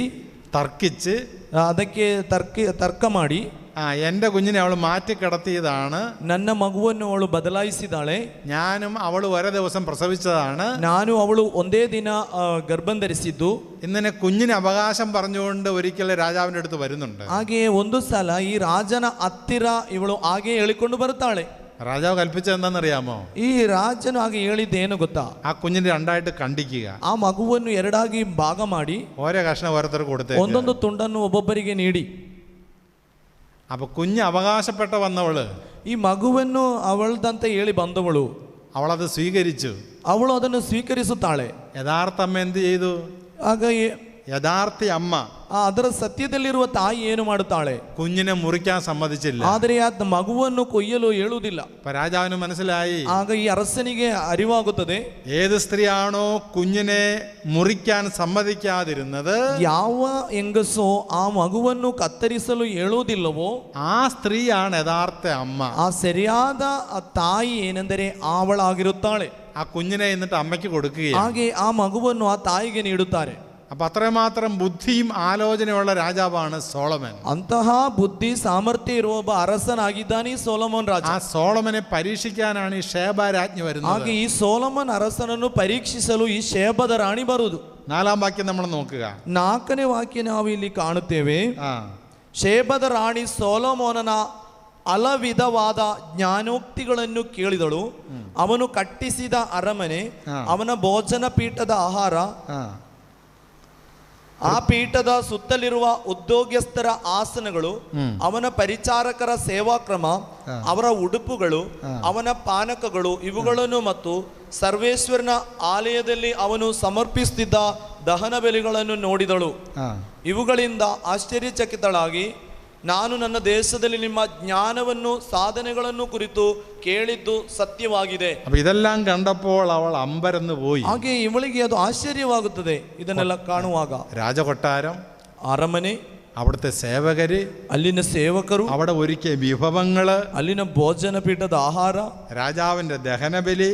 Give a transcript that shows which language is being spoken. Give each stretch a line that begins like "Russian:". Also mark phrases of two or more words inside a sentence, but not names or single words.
Malayalam: തർക്കിച്ച്
Kannada: ಅದಕ್ಕೆ ತರ್ಕ ಮಾಡಿ
Malayalam: എൻ്റെ കുഞ്ഞിനെ അവൾ മാറ്റി കിടത്തിയതാണ്,
Kannada: ನನ್ನ ಮಗುವನ್ನು ಅವಳು ಬದಲಾಯಿಸಿದಾಳೆ,
Malayalam: ഞാനും അവൾ ഒരേ ദിവസം പ്രസവിച്ചതാണ്,
Kannada: ನಾನು ಅವಳು ಒಂದೇ ದಿನ ಗರ್ಭ ಧರಿಸಿದ್ದು,
Malayalam: ഇങ്ങനെ കുഞ്ഞിന് അവകാശം പറഞ്ഞുകൊണ്ട് ഒരിക്കൽ രാജാവിൻ്റെ അടുത്ത് വരുന്നുണ്ട്.
Kannada: ಹಾಗೆ ಒಂದು ಸಲ ಈ ರಾಜನ ಹತ್ತಿರ ಇವಳು ಹಾಗೆ ಹೇಳಿಕೊಂಡು ಬರುತ್ತಾಳೆ.
Malayalam: രാജാവ് കൽപ്പിച്ചത് എന്താണെന്നറിയാമോ?
Kannada: ಈ ರಾಜನು ಹಾಗೆ ಹೇಳಿದ್ದೇನು ಗೊತ್ತಾ?
Malayalam: ആ കുഞ്ഞിനെ രണ്ടായിട്ട് ಖಂಡಿക്കുക,
Kannada: ಆ ಮಗುವನ್ನು ಎರಡಾಗಿ ಭಾಗ ಮಾಡಿ
Malayalam: ഓരോ കഷ്ണം ഓരോരുത്തർ കൊടുത്തേ,
Kannada: ಒಂದೊಂದು ತುಂಡನ್ನು ಒಬ್ಬೊಬ್ಬರಿಗೆ ನೀಡಿ.
Malayalam: അപ്പൊ കുഞ്ഞ് അവകാശപ്പെട്ട വന്നവള്,
Kannada: ಈ ಮಗುವನ್ನು ಅವಳದಂತೆ ಹೇಳಿ ಬಂದವಳು,
Malayalam: അവളത് സ്വീകരിച്ചു.
Kannada: ಅವಳು ಅದನ್ನು ಸ್ವೀಕರಿಸುತ್ತಾಳೆ.
Malayalam: യഥാർത്ഥ അമ്മ എന്ത് ചെയ്തു?
Kannada: ಆಗ
Malayalam: യഥാർത്ഥ അമ്മ
Kannada: ಅದರ ಸತ್ಯದಲ್ಲಿರುವ ತಾಯಿ ಏನು ಮಾಡುತ್ತಾಳೆ?
Malayalam: കുഞ്ഞിനെ മുറിക്കാൻ സമ്മതിച്ചില്ല.
Kannada: ಆದರೆ ಆ ಮಗುವನ್ನು ಕೊಯ್ಯಲು ಹೇಳುವುದಿಲ್ಲ.
Malayalam: രാജാവിന് മനസ്സിലായി.
Kannada: ಆಗ ಈ ಅರಸನಿಗೆ ಅರಿವಾಗುತ್ತದೆ,
Malayalam: ഏത് സ്ത്രീയാണോ കുഞ്ഞിനെ മുറിക്കാൻ സമ്മതിക്കാതിരുന്നത്,
Kannada: ಯಾವ ಹೆಂಗಸೋ ಆ ಮಗುವನ್ನು ಕತ್ತರಿಸಲು ಹೇಳುವುದಿಲ್ಲವೋ
Malayalam: ആ സ്ത്രീയാണ് യഥാർത്ഥ അമ്മ.
Kannada: ಆ ಸರಿಯಾದ ತಾಯಿ ಏನೆಂದರೆ ಅವಳಾಗಿರುತ್ತಾಳೆ.
Malayalam: ആ കുഞ്ഞിനെ എന്നിട്ട് അമ്മയ്ക്ക് കൊടുക്കുകയാണ്.
Kannada: ಹಾಗೆ ಆ ಮಗುವನ್ನು ಆ ತಾಯಿಗೆ ನೀಡುತ್ತಾರೆ.
Malayalam: അപ്പൊ അത്രമാത്രം ബുദ്ധിയും ആലോചനയുള്ള രാജാവാണ് സോളമൻ.
Kannada: ಅಂತಹ ಬುದ್ಧಿ ಸಾಮರ್ಥ್ಯ ಇರುವ ಒಬ್ಬ ಅರಸನಾಗಿದ್ದಾನೆ ಈ ಸೊಲೊಮೋನ್ ರಾಜ.
Malayalam: ആ സോളമനെ പരീക്ഷിക്കാനാണ് ഈ ഷേബ രാജ്ഞി വരുന്നത്.
Kannada: ಹಾಗೆ ಈ ಸೋಲಮನ್ ಅರಸನನ್ನು ಪರೀಕ್ಷಿಸಲು ಈ ಶೇಬದ ರಾಣಿ ಬರುವುದು.
Malayalam: 4ാം വാക്യം നമ്മൾ നോക്കുക.
Kannada: 4ನೇ ವಾಕ್ಯ ನಾವು ಇಲ್ಲಿ ಕಾಣುತ್ತೇವೆ. ಶೇಬದ ರಾಣಿ ಸೊಲೊಮೋನನ ಹಲವಿಧವಾದ ಜ್ಞಾನೋಕ್ತಿಗಳನ್ನು ಕೇಳಿದಳು. ಅವನು ಕಟ್ಟಿಸಿದ ಅರಮನೆ, ಅವನ ಭೋಜನ ಪೀಠದ ಆಹಾರ, ಆ ಪೀಠದ ಸುತ್ತಲಿರುವ ಉದ್ಯೋಗಸ್ಥರ ಆಸನಗಳು, ಅವನ ಪರಿಚಾರಕರ ಸೇವಾಕ್ರಮ, ಅವರ ಉಡುಪುಗಳು, ಅವನ ಪಾನಕಗಳು ಇವುಗಳನ್ನು ಮತ್ತು ಸರ್ವೇಶ್ವರನ ಆಲಯದಲ್ಲಿ ಅವನು ಸಮರ್ಪಿಸುತ್ತಿದ್ದ ದಹನ ಬಲಿಗಳನ್ನು ನೋಡಿದಳು. ಇವುಗಳಿಂದ ಆಶ್ಚರ್ಯಚಕಿತಳಾಗಿ, ನಾನು ನನ್ನ ದೇಶದಲ್ಲಿ ನಿಮ್ಮ ಜ್ಞಾನವನ್ನು ಸಾಧನೆಗಳನ್ನು ಕುರಿತು ಕೇಳಿದ್ದು ಸತ್ಯವಾಗಿದೆ.
Malayalam: ഇതെല്ലാം കണ്ടപ്പോൾ അവൾ അമ്പരന്ന് പോയി.
Kannada: ಹಾಗೆ ಇವಳಿಗೆ ಅದು ಆಶ್ಚರ್ಯವಾಗುತ್ತದೆ ಇದನ್ನೆಲ್ಲ ಕಾಣುವಾಗ.
Malayalam: രാജകൊട്ടാരം,
Kannada: ಅರಮನೆ,
Malayalam: അവിടുത്തെ സേവകര്,
Kannada: ಅಲ್ಲಿನ ಸೇವಕರು,
Malayalam: അവിടെ ഒരുക്കിയ വിഭവങ്ങള്,
Kannada: ಅಲ್ಲಿನ ಭೋಜನ ಪೀಠದ ಆಹಾರ,
Malayalam: രാജാവിന്റെ ദഹനബലി,